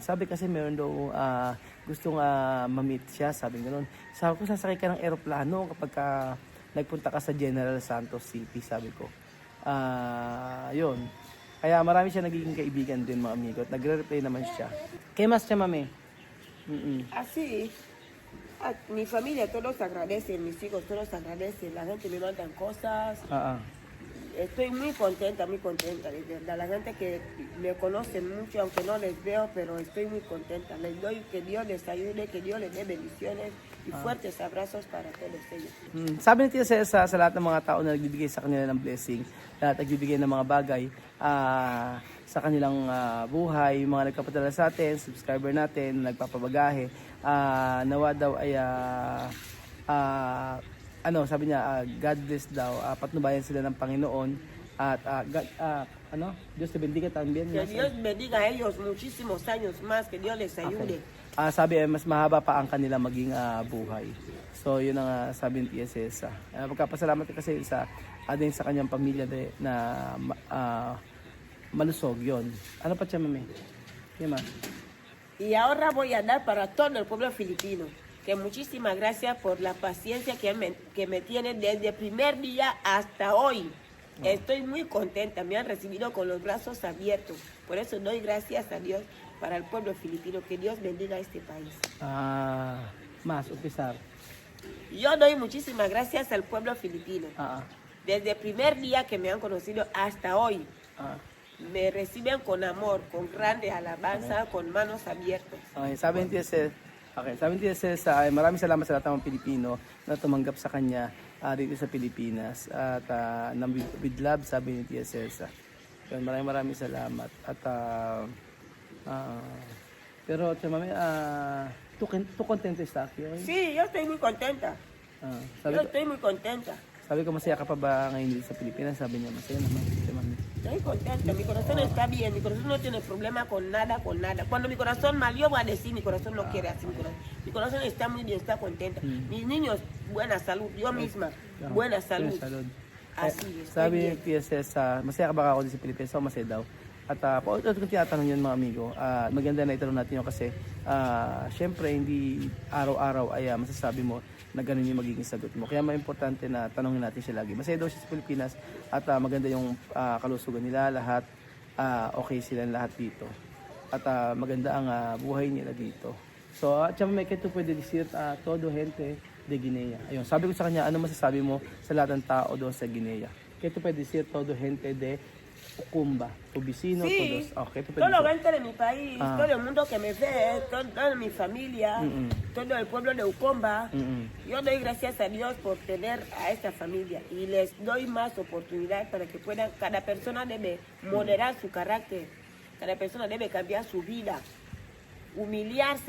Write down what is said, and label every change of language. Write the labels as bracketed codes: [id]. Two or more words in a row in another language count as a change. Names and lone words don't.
[tl] Sabi kasi meron daw gustong ma-meet siya. Sabi gano'n. Sabi ko, sasakay ka ng eroplano kapag nagpunta ka sa General Santos City, sabi ko. Yun. Kaya marami siya nagiging kaibigan din, mga amigo. At nagre-reply naman siya. Kaya mas siya, mami? [es] Así, mi familia todos agradecen, mis hijos todos agradecen, la gente me mandan cosas. Estoy muy contenta, de verdad. La gente que me conoce mucho, aunque no les veo, pero estoy muy contenta. Les doy que Dios les ayude, que Dios les dé bendiciones Y fuertes abrazos para todos ellos. [tl] Sabi ni Tia Cesa, sa lahat ng mga tao na nagbibigay sa kanila ng blessing, lahat nagbibigay ng mga bagay sa kanilang buhay, yung mga nagpapadala sa atin, subscriber natin, nagpapabagahe, nawa daw ay sabi niya, [en] God bless [tl] daw, patnubayan sila ng Panginoon at [es] Dios te bendiga también. Que Dios bendiga a ellos muchísimos años más, que Dios les ayude. [tl] Sabi mas mahaba pa ang kanila maging buhay. So yun ang sabi ni Tia Cesa. Pagkapasalamat kasi din sa kanyang pamilya na malusog yon. Ano pa siya, mami? Yan, ma. [es] Y ahora voy a dar para todo el pueblo filipino, que muchísimas gracias por la paciencia que me tienen desde el primer día hasta hoy. Estoy muy contenta, me han recibido con los brazos abiertos. Por eso doy gracias a Dios para el pueblo filipino, que Dios bendiga a este país. [tl] Mas, upisar. [es] Yo doy muchísimas gracias al pueblo filipino. Desde el primer día que me han conocido hasta hoy. Me reciben con amor, con grande alabanza, con manos abiertas. [tl] Sabi ni Tia Cesa, ay maraming salamat sa lahat ng mga Pilipino na tumanggap sa kanya dito sa Pilipinas. At [en] with love, [tl] sabi ni Tia Cesa. Maraming salamat. At pero, mami, [es] ¿tú contenta estás aquí hoy? Sí, yo estoy muy contenta. Yo estoy muy contenta. [tl] Sabi ko, masaya ka pa ba ngayon dito sa Pilipinas? Sabi niya, masaya naman. Mami. [es] Estoy contenta, mi corazón está bien, mi corazón no tiene problema con nada. Cuando mi corazón mal, yo voy a decir, mi corazón no quiere así, mi corazón está muy bien, está contenta. Mis niños, buena salud, yo misma, buena salud. Así es. [tl] Sabi ni Tia Cesa, masaya ka ba ako dito sa Pilipinas? So, masaya daw. At paulit kung tinatanong yun mga amigo, maganda na itanong natin yun kasi syempre hindi araw-araw ay masasabi mo na ganun yung magiging sagot mo. Kaya importante na tanongin natin siya lagi. Masaya daw siya sa Pilipinas at maganda yung kalusugan nila, lahat okay sila lahat dito. At maganda ang buhay nila dito. [es] So, may kito pwede decir todo gente de Guinea. [tl] Ayun, sabi ko sa kanya, ano masasabi mo sa lahat ng tao doon sa Guinea? [es] Kito pwede decir todo gente de Ucumba, tu vecino, sí, todos. Okay, todo lo gente de mi país, todo el mundo que me ve, toda mi familia, todo el pueblo de Ucumba. Yo doy gracias a Dios por tener a esta familia y les doy más oportunidad para que puedan, cada persona debe moderar su carácter, cada persona debe cambiar su vida, humillarse.